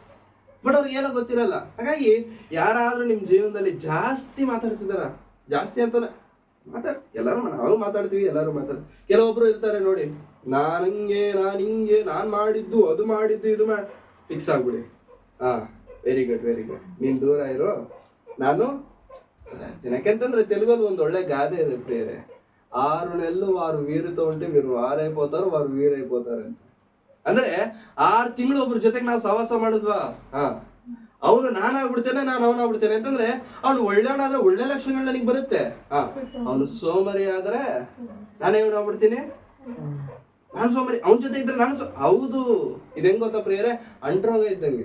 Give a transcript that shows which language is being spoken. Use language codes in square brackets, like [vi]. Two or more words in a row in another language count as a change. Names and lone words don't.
[kn] ಹಾಗಾಗಿ ಯಾರಾದ್ರೂ ನಿಮ್ ಜೀವನದಲ್ಲಿ ಜಾಸ್ತಿ ಮಾತಾಡ್ತಿದಾರ, ಜಾಸ್ತಿ ಅಂತಾನೆ ಎಲ್ಲರೂ ನಾವು ಮಾತಾಡ್ತೀವಿ, ಎಲ್ಲರೂ ಮಾತಾಡ್ತೀವಿ. ಕೆಲವೊಬ್ರು ಇರ್ತಾರೆ ನೋಡಿ, ನಾನ್ ಹಿಂಗೆ ನಾನ್ ಮಾಡಿದ್ದು ಅದು ಮಾಡಿದ್ದು ಇದು ಫಿಕ್ಸ್ ಆಗ್ಬಿಡಿ. [en] very good [kn] ನೀನ್ ದೂರ ಇರೋ, ನಾನು ಯಾಕೆಂತಂದ್ರೆ ತೆಲುಗಲ್ಲಿ ಒಂದು ಒಳ್ಳೆ ಗಾದೆ ಇದೆ ಪ್ರಿಯರೇ, [te] 6 నెలలు వారు వీరితో ఉంటే మీరు వారైపోతారు, వారు వీరైపోతారు [kn] ಅಂತ. ಅಂದ್ರೆ 6 ತಿಂಗಳು ಒಬ್ರ ಜೊತೆಗೆ ನಾವು ಸಹವಾಸ ಮಾಡಿದ್ವಾ, ಅವನು ನಾನಾಗ್ಬಿಡ್ತೇನೆ, ನಾನು ಅವನಾಗ್ಬಿಡ್ತೇನೆ ಅಂತಂದ್ರೆ ಅವನು ಒಳ್ಳೆಯವನಾದ್ರೆ ಒಳ್ಳೆ ಲಕ್ಷಣಗಳು ನನಗೆ ಬರುತ್ತೆ. ಅವನು ಸೋಮರಿ ಆದ್ರೆ ನಾನೇ ಅವನಾಗ್ಬಿಡ್ತೀನಿ, ನಾನು ಸೋಮರಿ. ಅವನ ಜೊತೆ ಇದ್ರೆ ನಾನು ಹೌದು. ಇದು ಹೆಂಗ್ ಗೊತ್ತಾ ಪ್ರಿಯರೇ? ಅಂಟ್ರೋಗ ಇದ್ದಂಗೆ.